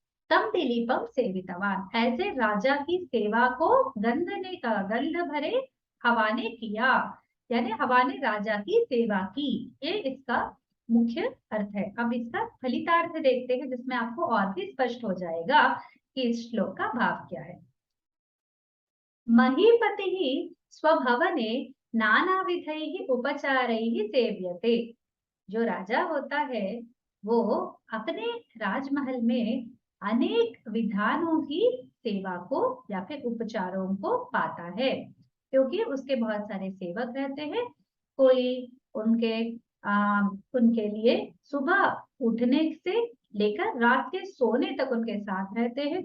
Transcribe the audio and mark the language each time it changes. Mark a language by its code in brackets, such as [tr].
[sa] तम दिलीपम सेवितवान, [hi] ऐसे राजा की सेवा को गंध भरे हवा ने किया, यानी हवा ने राजा की सेवा की, ये इसका मुख्य अर्थ है। अब इसका फलितार्थ देखते हैं, जिसमें आपको और भी स्पष्ट हो जाएगा कि इस श्लोक का भाव क्या है। [sa] महीपति स्वभवने नानाविधैः उपचारैः सेव्यते। [hi] जो राजा होता है वो अपने राजमहल में अनेक विधानों की सेवा को या फिर उपचारों को पाता है, क्योंकि उसके बहुत सारे सेवक रहते हैं। कोई उनके उनके लिए सुबह उठने से लेकर रात के सोने तक उनके साथ रहते हैं।